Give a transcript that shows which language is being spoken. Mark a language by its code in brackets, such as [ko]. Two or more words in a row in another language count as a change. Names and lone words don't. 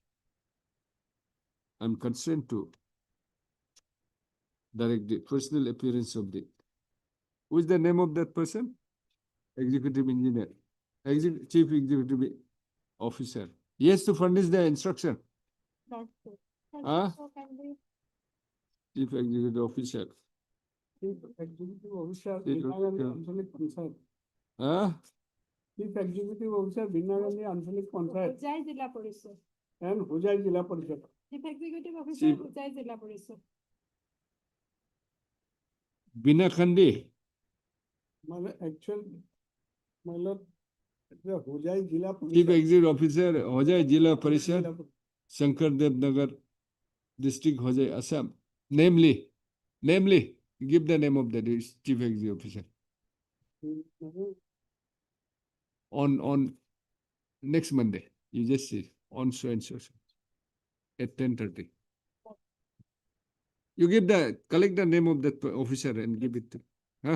[en] I'm concerned to direct the personal appearance of the. Who is the name of that person? Executive engineer, chief executive officer. He has to furnish the instruction. Not so. And Huh? also can be Chief executive officer. Chief Executive Officer, Chief Bina Gandhi Executive- Anshalik Panchayat. Huh? Chief Executive Officer, Bina Gandhi Anshalik Panchayat Ujai Jilla Parishad. and Hujai Jilla Parishad. Chief Executive Officer, Chief- Ujai Jilla Parishad. Bina Khandi. Actual, मतलब Hujai Jilla Chief Parishad. executive officer, Hojai Jilla Hujai Parishad, Jilla Shankardev Nagar, District Hojai, Assam. Namely, give the name of the chief executive officer. Parishad. On next Monday, you just see, on so and so at 10:30. You collect the name of that officer and give it to, huh?